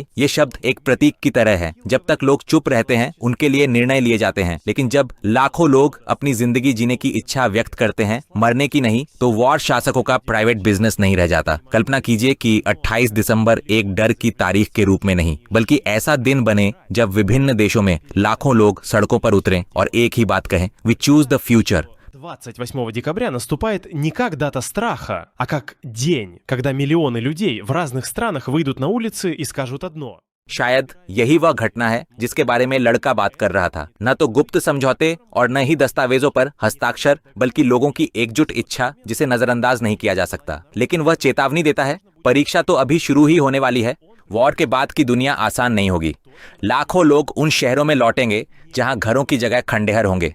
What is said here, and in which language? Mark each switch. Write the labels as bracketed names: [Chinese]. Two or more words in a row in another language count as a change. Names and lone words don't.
[Hindi] ये शब्द एक प्रतीक की तरह है। जब तक लोग चुप रहते हैं उनके लिए निर्णय लिए जाते हैं, लेकिन जब लाखों लोग अपनी जिंदगी जीने की इच्छा व्यक्त करते हैं, मरने की नहीं, तो वॉर शासकों का [English] private business [Hindi] नहीं रह जाता। कल्पना कीजिए कि 28 दिसंबर एक डर की तारीख के रूप में नहीं, बल्कि ऐसा दिन बने जब विभिन्न देशों में लाखों लोग सड़कों पर उतरें और एक ही बात कहें, [English] we choose the future. [Russian] 28 декабря наступает не как дата страха, а как день, когда миллионы людей в разных странах выйдут на улицы и скажут одно. [Hindi] शायद यही वह घटना है जिसके बारे में लड़का बात कर रहा था। न तो गुप्त समझौते और न ही दस्तावेजों पर हस्ताक्षर, बल्कि लोगों की एकजुट इच्छा जिसे नजरअंदाज नहीं किया जा सकता। लेकिन वह चेतावनी देता है, परीक्षा तो अभी शुरू ही होने वाली है। वॉर के बाद की दुनिया आसान नहीं होगी। लाखों लोग उन शहरों में लौटेंगे जहां घरों की जगह खंडहर होंगे।